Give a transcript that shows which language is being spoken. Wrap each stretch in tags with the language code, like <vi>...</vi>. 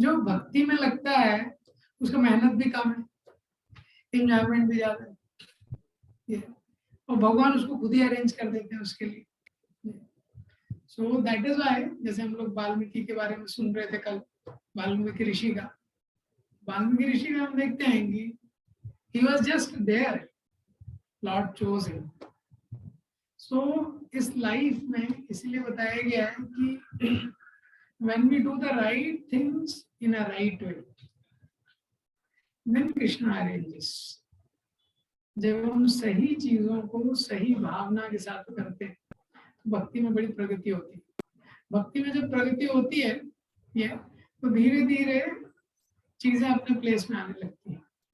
<hi>जो भक्ति में लगता है उसका मेहनत भी कम है, एंजॉयमेंट भी ज्यादा है, और भगवान उसको खुद ही अरेंज कर देते हैं उसके लिए।</hi> <en>so that is why,</en> <hi>जैसे हम लोग वाल्मीकि के बारे में सुन रहे थे कल, वाल्मीकि ऋषि का हम देखते हैं कि</hi> <en>he was just there, Lord chose him. So</en> <hi>इस लाइफ में इसलिए बताया गया है कि</hi> <en>when we do the right things in a right way, then Krishna arranges.</en> <hi>जब हम सही चीजों को सही भावना के साथ करते हैं तो भक्ति में बड़ी प्रगति होती है। भक्ति में जब प्रगति होती है ये, तो धीरे धीरे चीजें अपने प्लेस में आने लगती हैं।</hi>